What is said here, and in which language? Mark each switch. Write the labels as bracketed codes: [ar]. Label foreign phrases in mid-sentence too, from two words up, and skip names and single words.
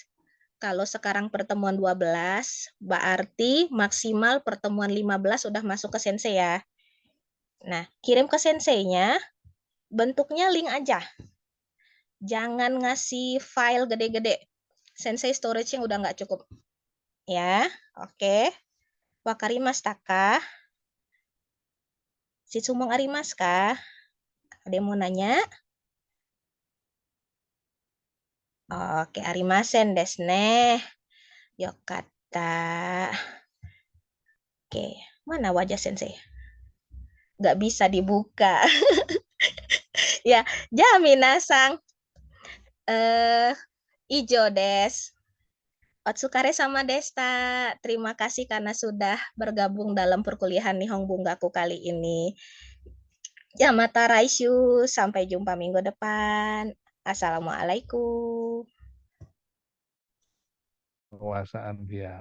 [id] Kalau sekarang pertemuan 12, berarti maksimal pertemuan 15 sudah masuk ke Sensei ya. Nah, kirim ke Sensei-nya, bentuknya link aja. Jangan ngasih file gede-gede. Sensei storage-nya udah nggak cukup. Ya, oke. [ja] わかりますか? 質問ありますか? [id] Ada yang mau nanya? Oke, [ja] ありませんですね. よかった. [id] Oke, mana wajah Sensei? Nggak bisa dibuka. Ya, [ja] じゃ皆さん. 以上です。お疲れ様でした. [id] Terima kasih karena sudah bergabung dalam perkuliahan Nihon Bungaku kali ini. [ja] Ya、また来週. [id] Sampai jumpa minggu depan. Assalamualaikum. Penguasaan dia.